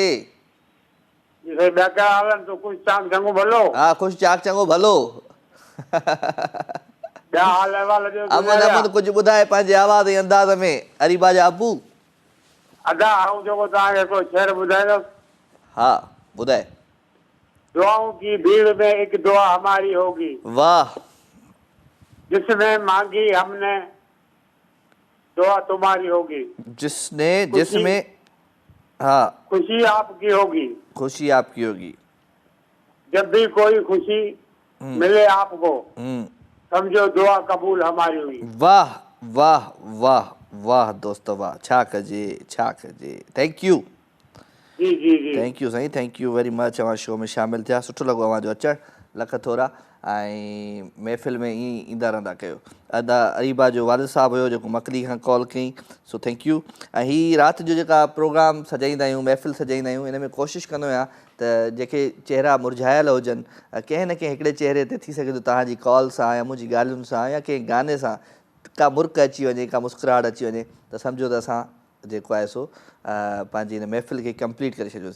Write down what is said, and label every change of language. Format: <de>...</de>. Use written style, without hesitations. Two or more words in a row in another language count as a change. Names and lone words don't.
<sd>जी साईं ॿिया कहिड़ा हाल आहिनि? ख़ुशि चाक चङो भलो? हा ख़ुशि चाक चङो भलो। ॿिया हाल अहिवाल अमन कुझु ॿुधाए पंहिंजे आवाज़ ऐं अंदाज़ में हरी भा जा अबू। अदा ऐं जेको तव्हांखे हिकिड़ो शेर ॿुधाईंदुसि। हाँ ॿुधाए।</sd> <ur>دعاؤں کی بھیڑ میں ایک دعا ہماری ہوگی. واہ. جس میں مانگی ہم نے دعا تمہاری ہوگی. جس میں ہاں خوشی آپ کی ہوگی. خوشی آپ کی ہوگی. جب بھی کوئی خوشی ملے آپ کو سمجھو دعا قبول ہماری ہوئی. واہ واہ واہ واہ دوست واہ.</ur> <sd>छा कजे।</sd> <en>Thank you.</en> <sd>जी</sd> <en>Thank you Sain. Thank you very much.</en> <sd>अवां शो में शामिल थिया सुठो लॻो अवांजो अचणु। लख थोरा। ऐं महफ़िल में ईअं ईंदा रहंदा कयो। अदा अरीबा जो वालिद साहब हुयो जेको मकली खां कॉल कई। सो</sd> <en>Thank you.</en> <sd>ऐं हीअ राति जो जेका प्रोग्राम सजाईंदा आहियूं महफ़िल सजाईंदा आहियूं इन में कोशिशि कंदो आहियां त जेके चेहरा मुरझायल हुजनि कंहिं न कंहिं हिकिड़े चेहरे ते थी सघे थो तव्हांजी कॉल सां या मुंहिंजी ॻाल्हियुनि सां या कंहिं गाने सां का मुर्क अची वञे का मुस्कुराहट अची वञे त सम्झो त असां जेको आहे सो पंहिंजी हिन महफ़िल खे कंप्लीट करे छॾियोसीं।</sd>